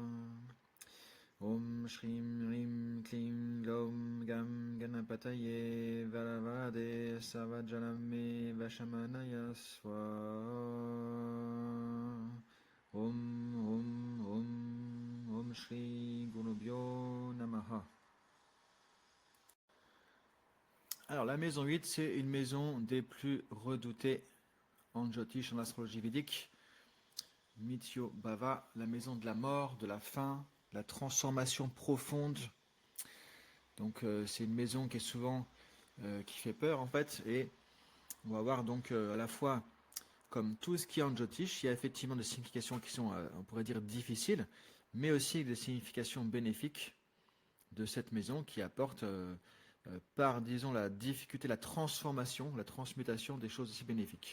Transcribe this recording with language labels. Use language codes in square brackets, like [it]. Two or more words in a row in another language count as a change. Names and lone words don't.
[sa] Om Shrim Rim Klim Glom Gam Ganapataye Varavade Savajaname Vashamanaya Swa. Om Shri Gunobhyo Namaha. [fr] Alors la maison 8, c'est une maison des plus redoutées en Jyotish, en astrologie védique. [sa] Mithyo Bhava, [fr] la maison de la mort, de la fin, de la transformation profonde. Donc c'est une maison qui est souvent qui fait peur en fait, et on va voir donc à la fois comme tout ce qui est en Jyotish, il y a effectivement des significations qui sont on pourrait dire difficiles, mais aussi des significations bénéfiques de cette maison qui apporte par, disons, la difficulté, la transformation, la transmutation des choses aussi bénéfiques.